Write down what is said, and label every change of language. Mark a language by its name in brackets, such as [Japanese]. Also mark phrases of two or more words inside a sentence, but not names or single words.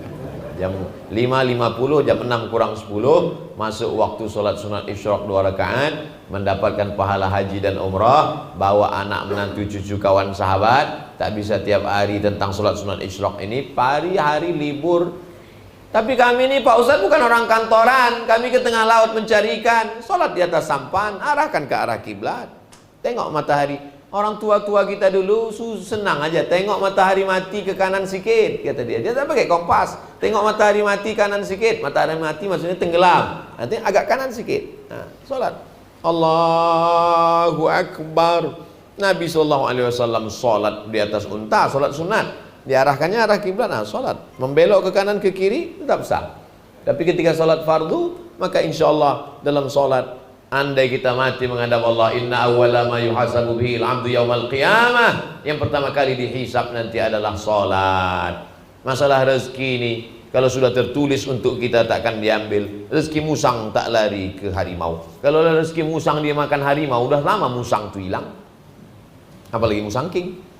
[Malay] Jam 5.50, jam 6 kurang 10 masuk waktu sholat sunat isyraq 2 rakaat, mendapatkan pahala haji dan umrah, bawa anak menantu cucu kawan sahabat. Tak bisa tiap hari tentang sholat sunat isyraq ini, hari libur. Tapi kami ini Pak Ustadz bukan orang kantoran, kami ke tengah laut mencari ikan, sholat di atas sampan, arahkan ke arah kiblat, tengok matahari. Orang tua-tua kita dulu senang aja, tengok matahari mati ke kanan sikit, kata dia. Dia tak pakai kompas, tengok matahari mati kanan sikit. Matahari mati maksudnya tenggelam, artinya agak kanan sikit. Nah, sholat [Arabic] الله أكبر. [Malay] Nabi SAW sholat di atas unta, sholat sunat, diarahkannya arah kiblat. Nah, sholat membelok ke kanan ke kiri tetap sah. Tapi ketika sholat fardu, maka [Arabic] إن شاء الله [Malay] dalam sholat, andai kita mati menghadap Allah, [Arabic] إن أول ما يحاسب به العبد يوم القيامة, [Malay] yang pertama kali dihisab nanti adalah sholat. Masalah rezeki ini kalau sudah tertulis untuk kita takkan diambil. Rezeki musang tak lari ke harimau. Kalau rezeki musang dia makan harimau, udah lama musang itu hilang, apalagi musang king.